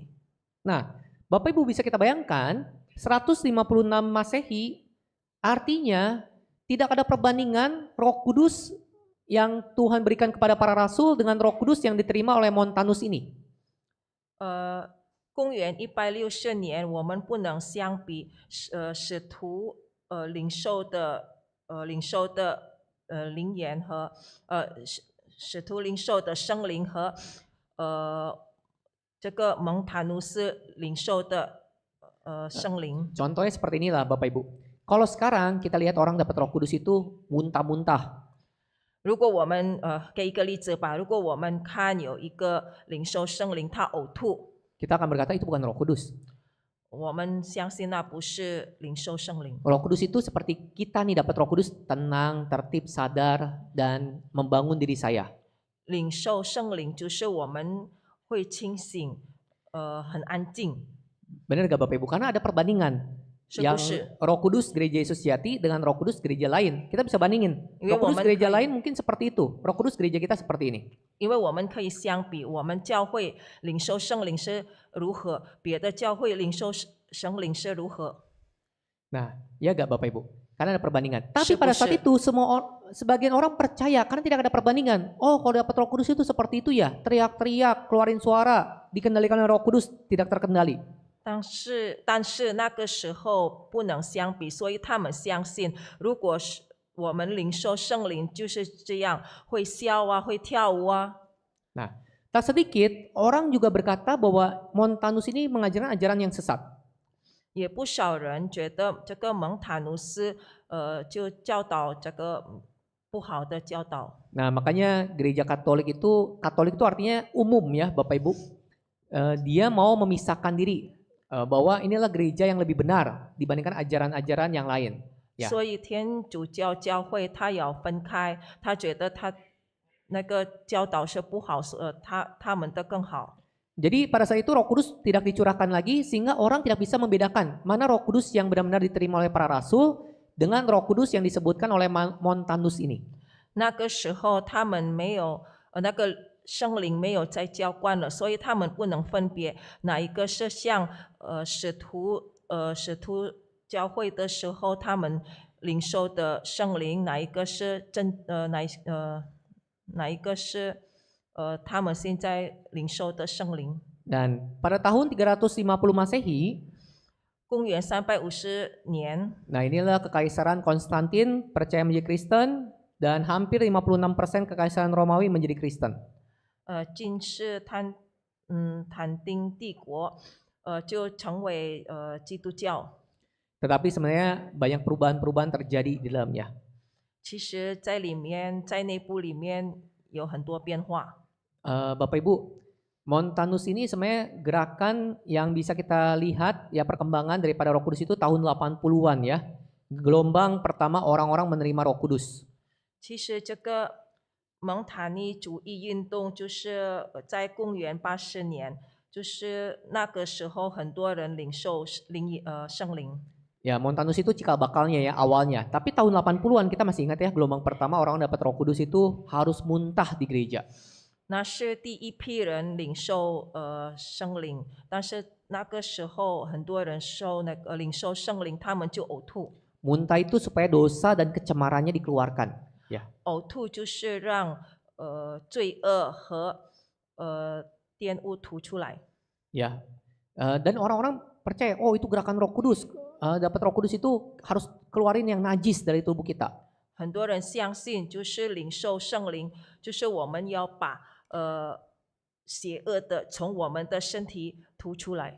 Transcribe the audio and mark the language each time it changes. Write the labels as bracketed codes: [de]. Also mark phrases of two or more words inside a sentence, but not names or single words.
[id] Nah, Bapak Ibu bisa kita bayangkan 156 Masehi artinya tidak ada perbandingan Roh Kudus yang Tuhan berikan kepada para rasul dengan Roh Kudus yang diterima oleh Montanus ini. [zh] 公元160年，我们不能相比使徒领受的灵言和使徒领受的圣灵和这个蒙塔努斯领受的圣灵。 [id] Contohnya seperti inilah Bapak Ibu. Kalau sekarang kita lihat orang dapat Roh Kudus itu muntah-muntah. [zh] 如果我们给一个例子吧，如果我们看有一个领受圣灵他呕吐， [id] Kita akan berkata itu bukan Roh Kudus. [zh] 我们相信那不是领受圣灵。 [id] Roh Kudus itu seperti kita nih dapat Roh Kudus, tenang, tertib, sadar, dan membangun diri saya. [zh] 领受圣灵就是我们会清醒，很安静， [id] Benar gak Bapak Ibu? Karena ada perbandingan. [zh] 是不 [id] Yang [zh] 是？ [id] Roh Kudus gereja Yesus Jati dengan Roh Kudus gereja lain. Kita bisa bandingin. Iya, Roh Kudus woman gereja kayak- lain mungkin seperti itu. Roh Kudus gereja kita seperti ini. [zh] 因为我们可以相比，我们教会领受圣灵是如何，别的教会领受圣灵是如何。 [id] Nah, ya gak Bapak Ibu? Karena ada perbandingan. Tapi Syukur, pada saat itu sebagian orang percaya karena tidak ada perbandingan. Oh, kalau dapat Roh Kudus itu seperti itu ya. Teriak-teriak, keluarin suara, dikendalikan oleh Roh Kudus, tidak terkendali. [zh] 但是那个时候不能相比，所以他们相信，如果是我们领受圣灵就是这样，会笑啊，会跳舞啊。 [id] Nah, tak sedikit orang juga berkata bahwa Montanus ini mengajarkan ajaran yang sesat. [zh] 也不少人觉得这个蒙塔努斯，就教导这个不好的教导。 [id] Nah, makanya gereja Katolik itu artinya umum ya Bapak Ibu. Dia mau memisahkan diri bahwa inilah gereja yang lebih benar dibandingkan ajaran-ajaran yang lain. Ya. [zh] 所以天主教教会他要分开，他觉得他那个教导是不好，他们的更好。 [id] Jadi pada saat itu Roh Kudus tidak dicurahkan lagi sehingga orang tidak bisa membedakan mana Roh Kudus yang benar-benar diterima oleh para rasul dengan Roh Kudus yang disebutkan oleh Montanus ini. [zh] 那个时候他们没有那个圣灵没有再浇灌了，所以他们不能分别哪一个是像使徒教会的时候他们领受的圣灵，哪一个是哪一个是他们现在领受的圣灵。 [id] Dan pada tahun 350 Masehi, [zh] 公元350年， [id] nah inilah kekaisaran Konstantin percaya menjadi Kristen dan hampir 56% kekaisaran Romawi menjadi Kristen. [zh] 君士坦丁帝国就成为基督教。 [id] Tetapi sebenarnya banyak perubahan-perubahan terjadi di dalamnya. [zh] 其实在里面，在内部里面有很多变化。 [id] Bapak Ibu, Montanus ini sebenarnya gerakan yang bisa kita lihat ya perkembangan daripada Roh Kudus itu tahun 80-an ya. Gelombang pertama orang-orang menerima Roh Kudus. [zh] 其实这个蒙塔尼主义运动就是在公元80年，就是那个时候很多人领受圣灵。 [id] Ya, Montanus itu cikal bakalnya ya awalnya. Tapi tahun 80-an kita masih ingat ya gelombang pertama orang dapat Roh Kudus itu harus muntah di gereja. [zh] 那是第一批人领受圣灵，但是那个时候很多人领受圣灵，他们就呕吐。 [id] Muntah itu supaya dosa dan kecemarannya dikeluarkan. Ya. [zh] 呕吐就是让罪恶和玷污吐出来。 [id] Ya. Dan orang-orang percaya, oh itu gerakan Roh Kudus. Dapat Roh Kudus itu harus keluarin yang najis dari tubuh kita. [zh] 很多人相信，就是领受圣灵，就是我们要把邪恶的从我们的身体吐出来。